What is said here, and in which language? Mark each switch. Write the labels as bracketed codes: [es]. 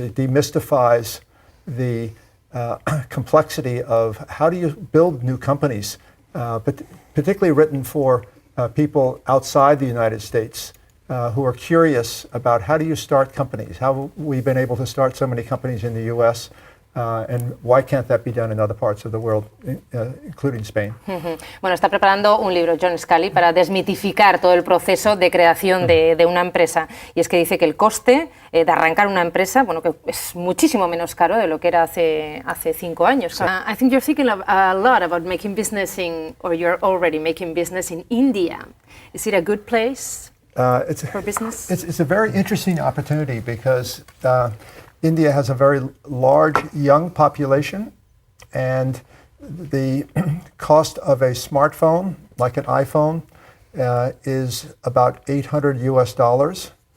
[en] It demystifies the complexity of how do you build new companies, but particularly written for people outside the United States who are curious about how do you start companies, how we've been able to start so many companies in the U.S., and why can't that be done in other parts of the world, including Spain. [es] Bueno, está preparando un libro, John Sculley, para desmitificar todo el proceso de creación de una empresa. Y es que dice que el coste de arrancar una empresa, bueno, que es muchísimo menos caro de lo que era hace 5 años. [en] I think you're thinking a lot about making business or you're already making business in India. Is it a good place for business? It's a very interesting opportunity because India has a very large young population, and the cost of a smartphone, like an iPhone, is about $800.